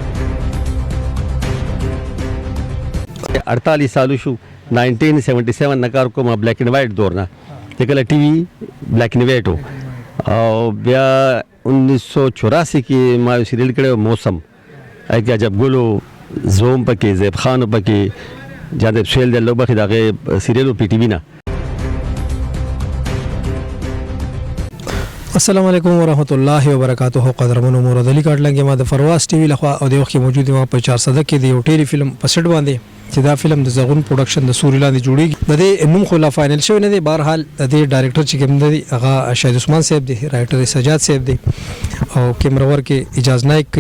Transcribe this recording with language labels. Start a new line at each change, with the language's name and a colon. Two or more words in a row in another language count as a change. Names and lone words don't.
Pashto: 48 سالو شو 1977 نه کار کوم،
English: black and white
Pashto: دور نه، چې کله ټي وي
English: black and white
Pashto: و، او بیا 1984 کې ما یو سیریل کړی موسم، هغې کې عجب ګلو، زوم پکې، زیب خان پکې، جاذب سهیل د الله وبخښي د هغې سیریل و پی ټي وي نه.
Arabic: السلام علیکم ورحمۃ اللہ وبرکاتہ.
Pashto: قدرمنو مراد علی کاټلنګ ما د فرواز ټي وي لخوا او د وخت موجود ما په 400 کې د یو
English: tele film
Pashto: په سټ باندې چې دا فلم د زغون پروډکشن د سوري لاندې جوړیږي. د دې نوم خو لا فائنل شوی نه دی، بهرحال د دې ډایرکټر چې کوم دی هغه شاهد عثمان صاحب دی، رائټر سجاد صاحب دی او
English: camera work
Pashto: اجاز نایک کوي.